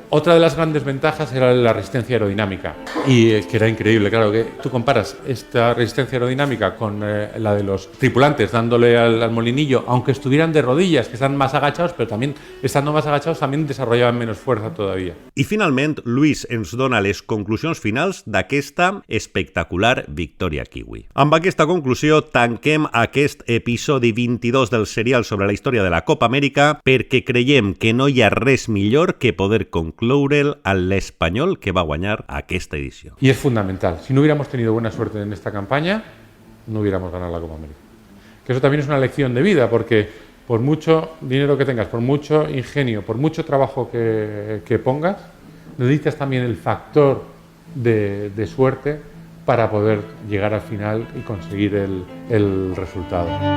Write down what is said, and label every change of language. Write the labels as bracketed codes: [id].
[es] Otra de las grandes ventajas era la resistencia aerodinámica, y que era increíble, claro, que tú comparas esta resistencia aerodinámica con la de los tripulantes dándole al molinillo, aunque estuvieran de rodillas, que están más agachados, pero también estando más agachados también desarrollaban menos fuerza todavía. [ca] I finalment, Luis ens dona les conclusions finals d'aquesta espectacular victòria kiwi. Amb aquesta conclusió tanquem aquest episodi 22 del serial sobre la història de la Copa Amèrica, perquè creiem que no hi ha res millor que poder concloure'l a l'Espanyol, que va guanyar aquesta edició. [es] Y es fundamental. Si no hubiéramos tenido buena suerte en esta campaña, no hubiéramos ganado la Copa América. Que eso también es una lección de vida, porque por mucho dinero que tengas, por mucho ingenio, por mucho trabajo que pongas, necesitas también el factor de suerte para poder llegar al final y conseguir el resultado.